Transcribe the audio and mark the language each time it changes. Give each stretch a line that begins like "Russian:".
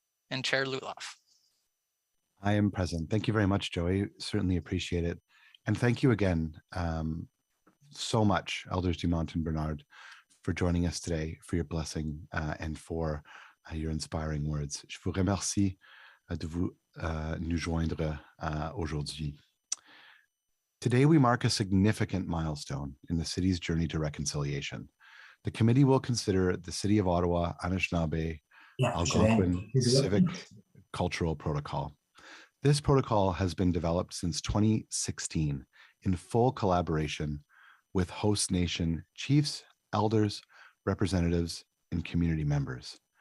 English: And Chair Luloff. I am present. Thank you very much, Joey. Certainly appreciate it. And thank you again so much, Elders Dumont and Bernard, for joining us today, for your blessing and for your inspiring words.
French: Je vous remercie de vous nous joindre aujourd'hui.
English: Today, we mark a significant milestone in the city's journey to reconciliation. The committee will consider the City of Ottawa Anishinaabe Algonquin Civic Cultural Protocol. This protocol has been developed since 2016 in full collaboration with host nation chiefs, elders, representatives, and community members.